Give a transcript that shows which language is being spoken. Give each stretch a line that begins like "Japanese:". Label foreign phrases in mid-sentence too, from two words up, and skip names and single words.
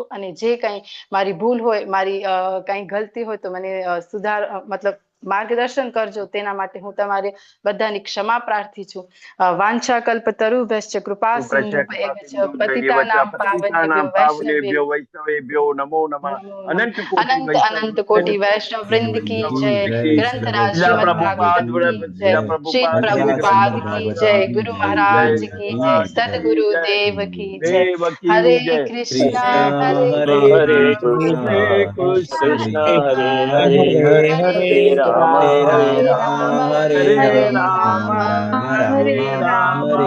Gujarati: અને જે કંઈ મારી ભૂલ હોય, મારી કંઈ ગલતી હોય તો મને મતલબ માર્ગદર્શન કરજો. તેના માટે હું તમારી બધાની ક્ષમા પ્રાર્થી છું.
Sanskrit: વાંછા કલ્પતરુભ્યશ્ચ કૃપા સિંધુભ્યશ્ચ પતિતાનાં પાવનેભ્યો વૈષ્ણવેભ્યો નમો નમઃ. અનંત
Hindi: अनंत कोटि वैष्णव वृंद की जय, ग्रंथराज श्रीमद् भागवत की जय, श्री प्रभुपाद की जय, गुरु महाराज की जय, सदगुरु देव की जय।
Sanskrit: हरे कृष्णा हरे हरे कृष्ण हरे हरे हरे राम हरे राम हरे राम हरे राम